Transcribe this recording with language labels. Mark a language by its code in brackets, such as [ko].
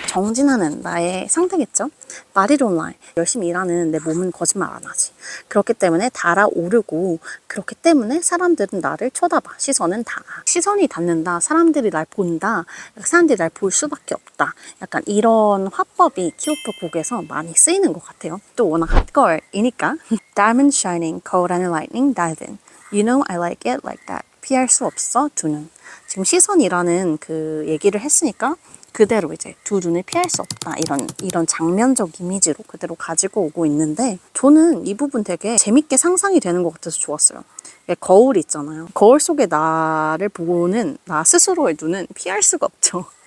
[ko] 정진하는 나의 상태겠죠. [en] Body don't lie [ko] 열심히 일하는 내 몸은 거짓말 안 하지. 그렇기 때문에 달아오르고 그렇기 때문에 사람들은 나를 쳐다봐. 시선은 닿아. 시선이 닿는다. 사람들이 날 본다. 사람들이 날 볼 수밖에 없다. 약간 이런 화법이 키오프 곡에서 많이 쓰이는 것 같아요. 또 워낙 핫걸이니까 [en] Diamond shining, cold and lightning diving. You know I like it like that. [ko] 피할 수 없어 두 눈. 지금 시선이라는 그 얘기를 했으니까 그대로 이제 두 눈을 피할 수 없다 이런 장면적 이미지로 그대로 가지고 오고 있는데 저는 이 부분 되게 재밌게 상상이 되는 것 같아서 좋았어요. 거울 있잖아요. 거울 속에 나를 보는 나 스스로의 눈은 피할 수가 없죠.